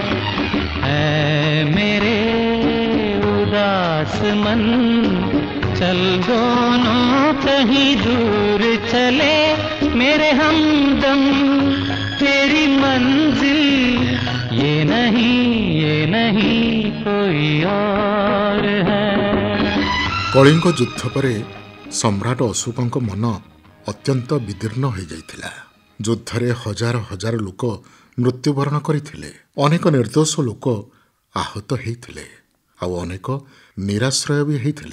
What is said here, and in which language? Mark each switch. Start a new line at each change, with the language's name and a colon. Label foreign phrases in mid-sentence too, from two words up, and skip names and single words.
Hindi: ऐ मेरे उदास मन चल दोनों कहीं दूर चले मेरे हमदम तेरी मंजिल, ये नहीं कोई और है।
Odia: କଳିଙ୍ଗ ଯୁଦ୍ଧ ପରେ ସମ୍ରାଟ ଅଶୋକଙ୍କ ମନ ଅତ୍ୟନ୍ତ ବିଦୀର୍ଣ୍ଣ ହୋଇଯାଇଥିଲା। ଯୁଦ୍ଧରେ ହଜାର ହଜାର ଲୋକ ମୃତ୍ୟୁବରଣ କରିଥିଲେ, ଅନେକ ନିର୍ଦ୍ଦୋଷ ଲୋକ ଆହତ ହେଇଥିଲେ, ଆଉ ଅନେକ ନିରାଶ୍ରୟ ବି ହେଇଥିଲେ।